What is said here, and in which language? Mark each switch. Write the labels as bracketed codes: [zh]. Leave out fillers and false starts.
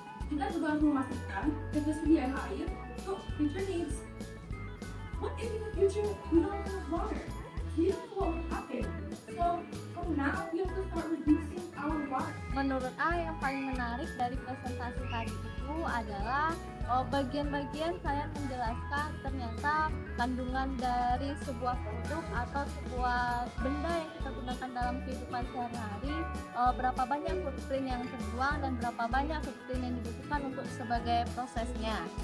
[id] Kita juga harus memastikan ketersediaan air untuk future needs. [en] What if in the future we don't have water? Do you know what will happen? The So from now we have to start reducing our water. [id] Menurut A, yang paling menarik dari presentasi tadi itu adalah bagian-bagian saya menjelaskan ternyata kandungan dari sebuah produk atau sebuah benda yang kita gunakan dalam kehidupan sehari-hari, berapa banyak footprint yang terbuang dan berapa banyak footprint yang dibutuhkan untuk sebagai prosesnya.